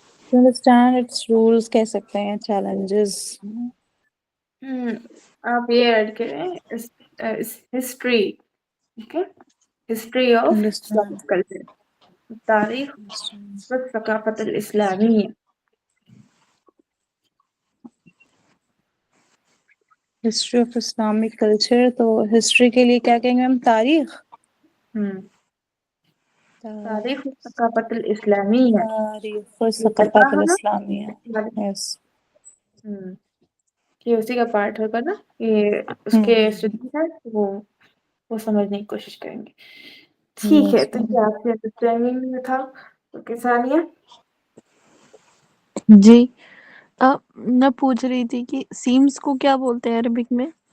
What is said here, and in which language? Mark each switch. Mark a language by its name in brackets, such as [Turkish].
[English] To understand its rules [Hindi] कह सकते हैं [English] challenges. [Hindi] आप ये ऐड करें history, okay, history of [English] Understand. [Arabic] कल्चर, तारीख والثقافة الإسلامية. [English] History of Islamic culture. [Hindi] तो history के लिए क्या कहेंगे हम? [Arabic] तारीख. तारीख والثقافة الإسلامية. तारीख والثقافة الإسلامية. [English] Yes. [Hindi] ये उसी का पार्ट होगा ना, ये उसके स्टूडेंट है, वो समझने की कोशिश करेंगे. ठीक है, तो ये आपके अंडरस्टैंडिंग में था. ओके सानिया. जी मैं पूछ रही थी कि सीम्स को क्या बोलते हैं अरबिक में?